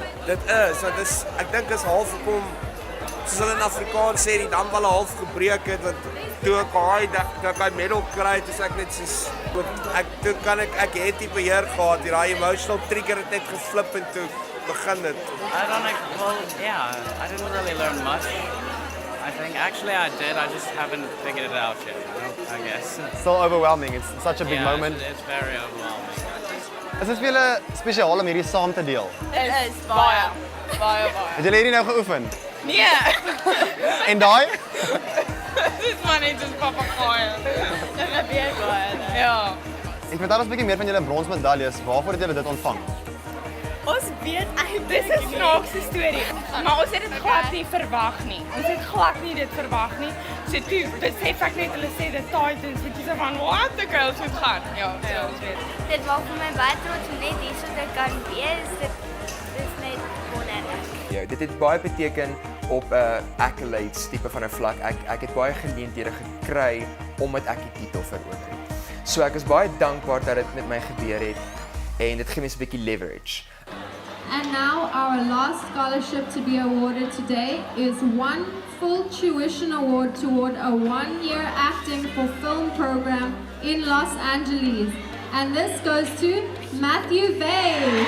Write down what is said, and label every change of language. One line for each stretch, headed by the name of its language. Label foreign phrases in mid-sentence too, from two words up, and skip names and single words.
Afrikaans: Dit is, want ek dink is half gekom, soos hulle in Afrikaans sê, die dam wel half gebreek het, want toe ek daai medal kry, toe ek net soos, ek het die beheer gehad, die
English: emotional trigger
Afrikaans: het net geflip en toe begin dit.
English: I don't know, well, yeah, I didn't really learn much. I think actually I did, I just haven't figured it out yet, I guess. So overwhelming, it's such a big moment. It's very overwhelming.
Afrikaans: Is dit vir julle spesiaal om hierdie saam te deel? Dit is baie. Het julle hierdie nou geoefen? Nee. En daai? Dis maar net soos papagaaie. Dit gebeur baie. Ja. En vertel ons 'n bietjie meer van julle bronsmedaljes. Waarvoor het julle dit ontvang? Ons weet eintlik dis 'n snaakse storie, maar ons het dit glad nie verwag nie. Ons het glad nie dit verwag nie. So toe besef ek net hulle sê die Titans, dit is van
English: what the girls
Afrikaans: moet gaan. Ja, so ons weet. Dit was vir my baie trots om net hier so te kan wees. Dit is net wonderlik. Ja, dit het baie beteken op 'n accolades tipe van 'n vlak. Ek het baie geleenthede gekry omdat ek die titel verower het. So ek is baie dankbaar dat dit met my gebeur het en dit gee my 'n bietjie leverage.
English: And now our last scholarship to be awarded today is one full tuition award toward a 1-year acting for film program in Los Angeles. And this goes to Matthew Bay.